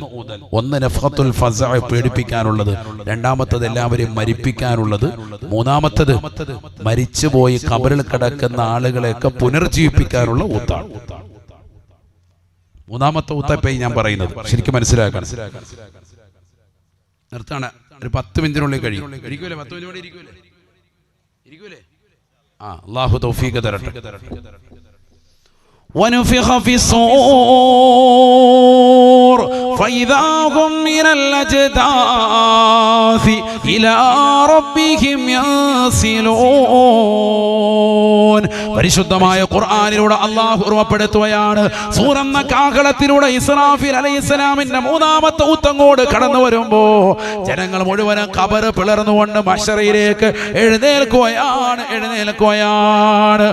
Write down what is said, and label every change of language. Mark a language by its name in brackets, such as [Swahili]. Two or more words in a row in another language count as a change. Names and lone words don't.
[Malayalam] ഒന്ന് [Arabic] نفخة الفزع [Malayalam] പേടിപ്പിക്കാനുള്ളത്, രണ്ടാമത്തത് എല്ലാവരെയും മരിപ്പിക്കാനുള്ളത്, മൂന്നാമത്തത് മരിച്ചുപോയി ഖബറിൽ കിടക്കുന്ന ആളുകളെയൊക്കെ പുനർജീവിപ്പിക്കാനുള്ള ഊത്താണ്. മൂന്നാമത്തെ ഊത്തപ്പേ ഞാൻ പറയുന്നത് ശരിക്കും മനസ്സിലാക്കണം. നിർത്താണ്, ഒരു 10 മിനിറ്റിനുള്ളിൽ കഴിയും. ഇരിക്കൂലേ? 10 മിനിറ്റ് ഇരിക്കൂലേ? അല്ലാഹു തൗഫീഖ് തരട്ടെ. [Arabic] ونفخ في الصور فإذا هم من الأجداث إلى ربهم ينسلون. [Malayalam] പരിശുദ്ധമായ ഖുർആനിലൂടെ അല്ലാഹു ഓർമ്മപ്പെടുത്തുകയാണ്. സൂറന്ന കാഹളത്തിലൂടെ ഇസ്രാഫീൽ അലൈഹിസ്സലാമിന്റെ മൂന്നാമത്തെ ഊത്തങ്ങോട് കടന്നു വരുമ്പോ ജനങ്ങൾ മുഴുവൻ ഖബർ പിളർന്നുകൊണ്ട് മഹ്ശറയിലേക്ക് എഴുന്നേൽക്കുകയാണ്.